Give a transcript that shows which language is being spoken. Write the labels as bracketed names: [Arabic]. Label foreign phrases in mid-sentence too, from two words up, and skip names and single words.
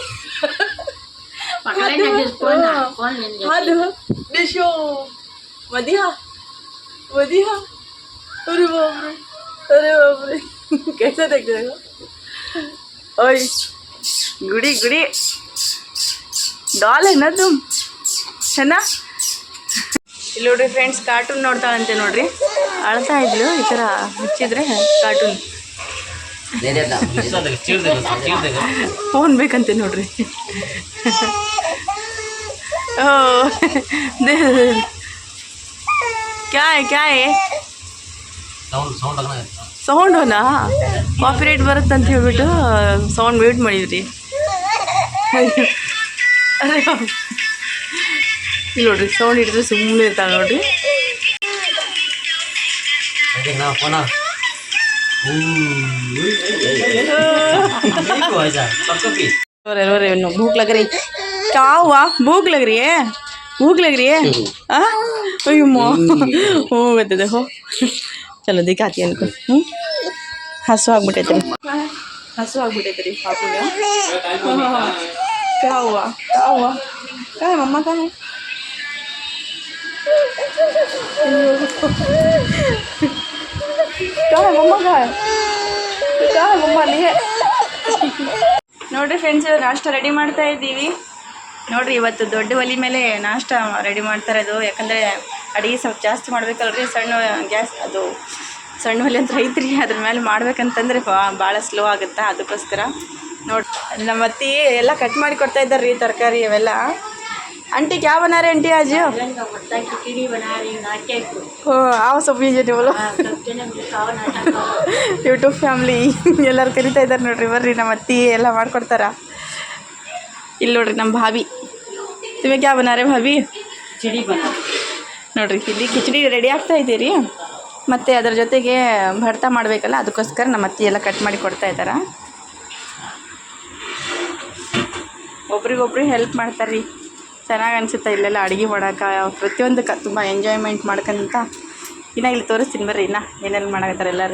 [Hindi] हाथ देखो मदिहा मदिहा. अरे बाप रे कैसे देख रहे हो. ओए गुड़ी डॉल है ना तुम, है ना. [Kannada] ಇಲ್ಲಿ ನೋಡ್ರಿ ಫ್ರೆಂಡ್ಸ್, ಕಾರ್ಟೂನ್ ನೋಡ್ತಾಳಂತೆ ನೋಡ್ರಿ. ಅಳ್ತಾ ಇದ್ಲು, ಈ ಥರ ಹಚ್ಚಿದ್ರೆ ಕಾರ್ಟೂನ್ ಫೋನ್ ಬೇಕಂತೆ ನೋಡ್ರಿ. ಓ [Hindi] क्या है [Kannada] ಸೌಂಡ್ ಹೋನಾ ಕಾಪಿರೈಟ್ ಬರುತ್ತಂತ ಹೇಳ್ಬಿಟ್ಟು [English] sound mute [Kannada] ಮಾಡಿದ್ರಿ. ಅರೆ ಇಲ್ಲಿ ನೋಡ್ರಿ ಸೌಂಡ್ ಹಿಡಿದ್ರೆ ಸುಮ್ಮನೆ ಇರ್ತಾಳೆ ನೋಡ್ರಿ. [Hindi] भूख लग रही क्या हुआ? भूख लग रही है? भूख लग रही है? हो गए देखो. चलो दिखाती है इनको. हंसो [Kannada] ಆಗ್ಬಿಟ್ಟೈತೆ ರೀ ಪಾಪುಗೆ. [Hindi] क्या हुआ? क्या हुआ? क्या है मम्मा? क्या है? क्या है मम्मा? क्या है? क्या है मम्मा? नहीं है. [Kannada] ನೋಡಿರಿ ಫ್ರೆಂಡ್ಸ್, ನಾಷ್ಟ ರೆಡಿ ಮಾಡ್ತಾ ಇದ್ದೀವಿ. ನೋಡಿರಿ ಇವತ್ತು ದೊಡ್ಡ ಒಲೆ ಮೇಲೆ ನಾಷ್ಟ ರೆಡಿ ಮಾಡ್ತಾರೆ. ಅದು ಯಾಕಂದರೆ ಅಡುಗೆ ಸ್ವಲ್ಪ ಜಾಸ್ತಿ ಮಾಡ್ಬೇಕಲ್ರಿ. ಸಣ್ಣ ಗ್ಯಾಸ್ ಅದು ಸಣ್ಣ ಒಲೆ ಅಂತ ಐತ್ರಿ, ಅದ್ರ ಮೇಲೆ ಮಾಡ್ಬೇಕಂತಂದ್ರೆ ಭಾಳ ಸ್ಲೋ ಆಗುತ್ತೆ. ಅದಕ್ಕೋಸ್ಕರ ನೋಡಿ ನಮ್ಮ ಅತ್ತಿ ಎಲ್ಲ ಕಟ್ ಮಾಡಿ ಕೊಡ್ತಾ ಇದ್ದಾರೆ ರೀ ತರಕಾರಿ ಅವೆಲ್ಲ. [Hindi] आंटी क्या बना रहे आंटी आज? खिचड़ी बना रही हूँ। हो आओ सब वीडियो बोलो. [English] YouTube family [Kannada] ಎಲ್ಲರೂ ಕರಿತಾ ಇದ್ದಾರೆ ನೋಡ್ರಿ. ಬರ್ರಿ ನಮ್ಮ ಅತ್ತಿ ಎಲ್ಲ ಮಾಡ್ಕೊಡ್ತಾರ. ಇಲ್ಲಿ ನೋಡ್ರಿ ನಮ್ಮ ಭಾಬಿ. [Hindi] तुम्हें क्या बना रहे भाभी? खिचड़ी बना [Kannada] ನೋಡ್ರಿ ಇಲ್ಲಿ ಕಿಚಡಿ ರೆಡಿ ಆಗ್ತಾ ಇದ್ದೀರಿ. ಮತ್ತು ಅದರ ಜೊತೆಗೆ ಭರ್ತಾ ಮಾಡಬೇಕಲ್ಲ, ಅದಕ್ಕೋಸ್ಕರ ನಮ್ಮ ಅತ್ತಿ ಎಲ್ಲ ಕಟ್ ಮಾಡಿ ಕೊಡ್ತಾ ಇದ್ದಾರೆ. ಒಬ್ರಿಗೊಬ್ರು ಹೆಲ್ಪ್ ಮಾಡ್ತಾರೆ ರೀ. ಚೆನ್ನಾಗಿ ಅನಿಸುತ್ತೆ ಇಲ್ಲೆಲ್ಲ ಅಡುಗೆ ಮಾಡೋಕೆ. ಪ್ರತಿಯೊಂದಕ್ಕೆ ತುಂಬ ಎಂಜಾಯ್ಮೆಂಟ್ ಮಾಡ್ಕೊಂತ ಇನ್ನು ಇಲ್ಲಿ ತೋರಿಸ್ತೀನಿ ಬರ್ರಿ ಇನ್ನು ಏನೆಲ್ಲ ಮಾಡಕತ್ತಾರೆ ಎಲ್ಲರೂ.